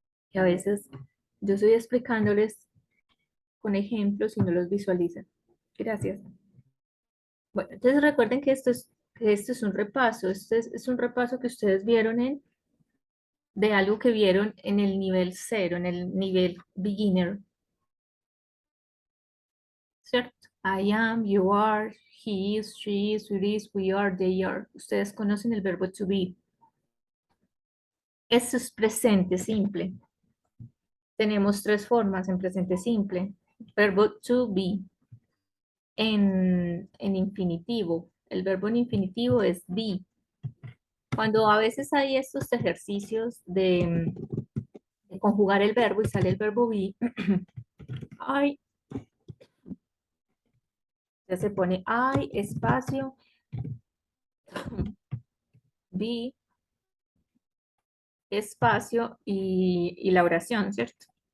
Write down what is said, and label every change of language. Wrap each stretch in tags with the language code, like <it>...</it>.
<es>Que a veces yo estoy explicándoles con ejemplos y no los visualizan. Gracias. Bueno, entonces recuerden que esto es un repaso. Este es un repaso que ustedes vieron de algo que vieron en el nivel cero, en el nivel beginner, ¿cierto?</es> <en>I am, you are, he is, she is, it is, we are, they are.</en> <es>Ustedes conocen el verbo to be. Esto es presente simple. Tenemos tres formas en presente simple. Verbo to be en infinitivo. El verbo en infinitivo es be. Cuando a veces hay estos ejercicios de conjugar el verbo y sale el verbo be, I, ya se pone I, espacio, be, espacio y la oración, ¿cierto?</es>